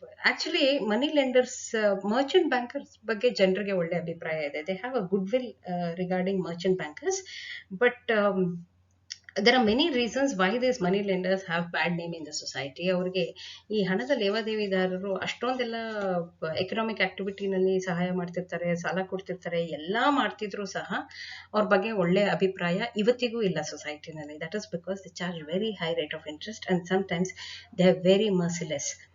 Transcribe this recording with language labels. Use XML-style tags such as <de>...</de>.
<kn>Actually ಮನಿ lenders, Merchant bankers ಬಗ್ಗೆ ಜನರಿಗೆ ಒಳ್ಳೆ ಅಭಿಪ್ರಾಯ ಇದೆ.</kn> <en>They have a good will regarding merchant bankers, but there are many reasons why these money lenders have bad name in the society.</en> <kn>ಅವ್ರಿಗೆ ಈ ಹಣದ ಲೇವಾದೇವಿದಾರರು ಅಷ್ಟೊಂದೆಲ್ಲ economic ಆಕ್ಟಿವಿಟಿನಲ್ಲಿ ಸಹಾಯ ಮಾಡ್ತಿರ್ತಾರೆ, ಸಾಲ ಕೊಡ್ತಿರ್ತಾರೆ, ಎಲ್ಲ ಮಾಡ್ತಿದ್ರು ಸಹ ಅವ್ರ ಬಗ್ಗೆ ಒಳ್ಳೆ ಅಭಿಪ್ರಾಯ ಇವತ್ತಿಗೂ ಇಲ್ಲ ಸೊಸೈಟಿನಲ್ಲಿ.</kn> <en>That is because they charge very high rate of interest and sometimes they are very merciless.</en>